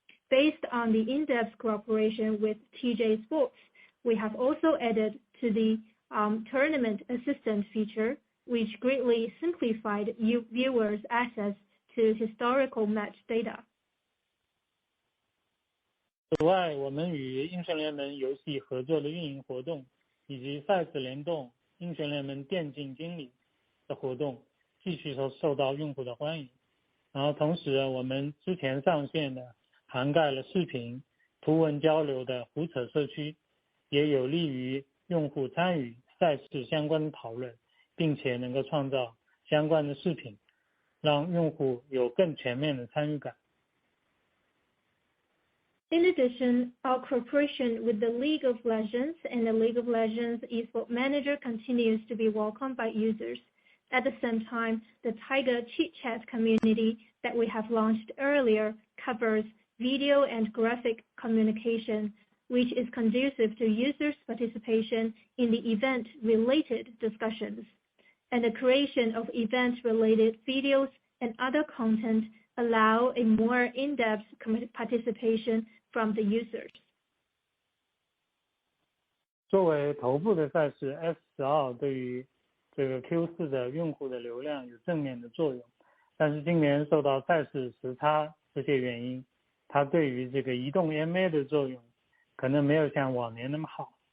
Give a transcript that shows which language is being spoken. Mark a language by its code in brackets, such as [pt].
[en] Based on the in-depth cooperation with TJ Sports, we have also added to the tournament assistant feature, which greatly simplified viewers' access to historical match data. [zh] 此外，我们与英雄联盟游戏合作的运营活动，以及赛事联动、英雄联盟电竞经理的活动，继续受到用户的欢迎。然后同时，我们之前上线的涵盖了视频、图文交流的胡扯社区，也有利于用户参与赛事相关的讨论，并且能够创造相关的视频，让用户有更全面的参与感。 [en] In addition, our cooperation with the League of Legends and the League of Legends Esport Manager continues to be welcomed by users. At the same time, the Tiger Chit Chat community that we have launched earlier covers video and graphic communication, which is conducive to users' participation in the event-related discussions. And the creation of event-related videos and other content allow a more in-depth participation from the users. [zh] 作为头部的赛事 ，S12 对于这个 Q4 的用户的流量有正面的作用，但是今年受到赛事时差这些原因，它对于这个移动 MA 的作用可能没有像往年那么好。